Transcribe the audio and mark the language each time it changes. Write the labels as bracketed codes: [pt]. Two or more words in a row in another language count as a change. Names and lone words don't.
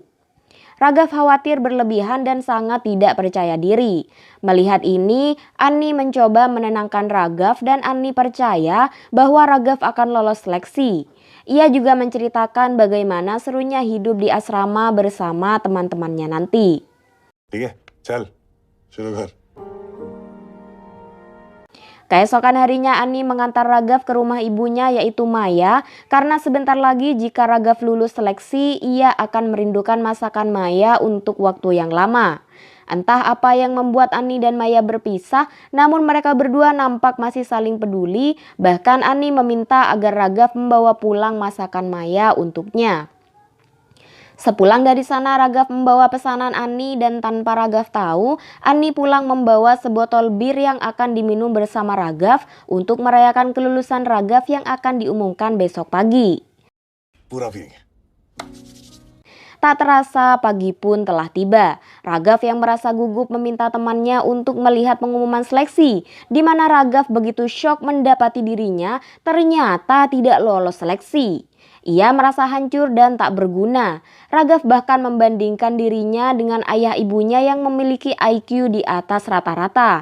[id] Raghav khawatir berlebihan dan sangat tidak percaya diri. Melihat ini, Annie mencoba menenangkan Raghav dan Annie percaya bahwa Raghav akan lolos seleksi. Ia juga menceritakan bagaimana serunya hidup di asrama bersama teman-temannya nanti. [hi] ठीक है चल शुरू कर। [id] Keesokan harinya Annie mengantar Raghav ke rumah ibunya yaitu Maya, karena sebentar lagi jika Raghav lulus seleksi, ia akan merindukan masakan Maya untuk waktu yang lama. Entah apa yang membuat Annie dan Maya berpisah, namun mereka berdua nampak masih saling peduli, bahkan Annie meminta agar Raghav membawa pulang masakan Maya untuknya. Sepulang dari sana, Raghav membawa pesanan Annie dan tanpa Raghav tahu, Annie pulang membawa sebotol bir yang akan diminum bersama Raghav untuk merayakan kelulusan Raghav yang akan diumumkan besok pagi. [hi] पूरा पिएंगे। [id] Tak terasa pagi pun telah tiba. Raghav yang merasa gugup meminta temannya untuk melihat pengumuman seleksi, di mana Raghav begitu syok mendapati dirinya ternyata tidak lolos seleksi. Ia merasa hancur dan tak berguna. Raghav bahkan membandingkan dirinya dengan ayah ibunya yang memiliki IQ di atas rata-rata.